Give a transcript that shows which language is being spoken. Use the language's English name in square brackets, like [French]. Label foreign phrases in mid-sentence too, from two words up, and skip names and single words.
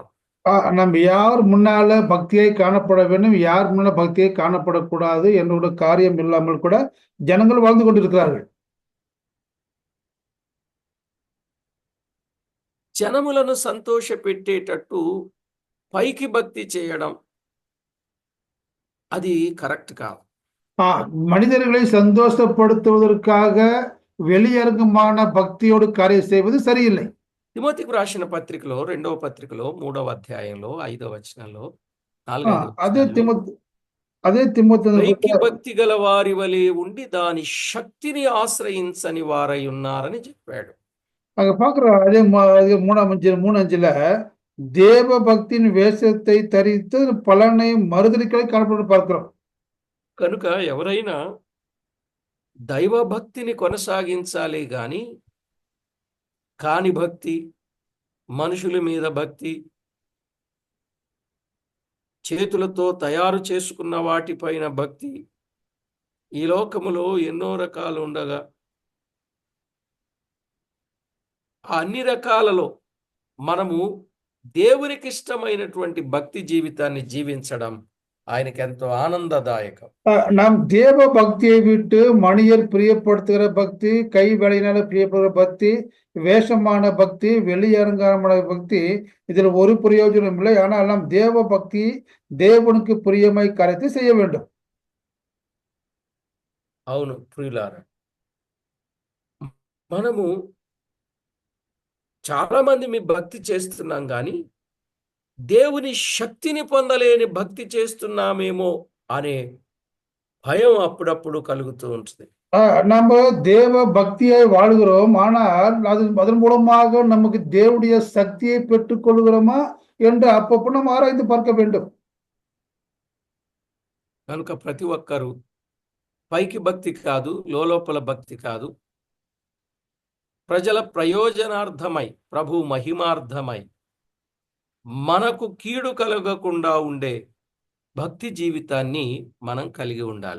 [Tamil] நம்ம யார் முன்னால பக்தியை காணப்பட வேண்டும், யார் முன்னால பக்தியை காணப்படக்கூடாது என்னோட காரியம் இல்லாமல் கூட ஜனங்கள் வாழ்ந்து கொண்டிருக்கிறார்கள். [Telugu] జనములను సంతోషపెట్టేటట్టు పైకి భక్తి చేయడం అది కరెక్ట్ కాదు. [Tamil] மனிதர்களை சந்தோஷப்படுத்துவதற்காக வெளியரங்கமான பக்தியோடு காரியம் செய்வது சரியில்லை. [Telugu] తిమోతికి రాసిన పత్రికలో 2వ పత్రికలో 3వ అధ్యాయంలో 5వ వచనంలో అదే తిమోతి పైకి భక్తి గల వారి వలె ఉండి దాని శక్తిని ఆశ్రయించని వారై ఉన్నారని చెప్పాడు. [Tamil] அங்க பாக்குறோம், அதே 3:5 தேவ பக்தியின் வேஷத்தை தரித்து பலனை மறுதலிக்கலை காணப்பட்டு பார்க்கிறோம். [Telugu] కనుక ఎవరైనా దైవ భక్తిని కొనసాగించాలి గాని కాని భక్తి, మనుషుల మీద భక్తి, చేతులతో తయారు చేసుకున్న వాటిపైన భక్తి, ఈ లోకములో ఎన్నో రకాలు ఉండగా అన్ని రకాలలో మనము దేవునికి ఇష్టమైనటువంటి భక్తి జీవితాన్ని జీవించడం ఆయనకి ఎంతో ఆనందదాయకం. [Tamil] நாம் தேவ பக்தியை விட்டு மனிதர் பிரியப்படுத்துகிற பக்தி, கை வேலையினால பிரியப்படுகிற பக்தி, வேஷமான பக்தி, வெளியரங்கமான பக்தி, இதில் ஒரு பிரயோஜனம் இல்லை. ஆனால் நாம் தேவ பக்தி, தேவனுக்கு பிரியமாய் காரியத்தை செய்ய வேண்டும். [Telugu] అవును ప్రియులారా, మనము చాలా మంది మీ భక్తి చేస్తున్నాం కానీ దేవుని శక్తిని పొందలేని భక్తి చేస్తున్నామేమో అనే భయం అప్పుడప్పుడు కలుగుతూ ఉంటుంది. [Tamil] நம்ம தேவ பக்தியை வாழ்கிறோம், ஆனால் அதன் மூலமாக நமக்கு தேவனுடைய சக்தியை பெற்றுக் கொள்கிறோமா என்று அப்பப்போ நம்ம ஆராய்ந்து பார்க்க வேண்டும். [Telugu] కనుక ప్రతి ఒక్కరూ పైకి భక్తి కాదు, లోలోపల భక్తి కాదు, ప్రజల ప్రయోజనార్థమై, ప్రభు మహిమార్థమై, మనకు కీడు కలగకుండా ఉండే భక్తి జీవితాన్ని మనం కలిగి ఉండాలి.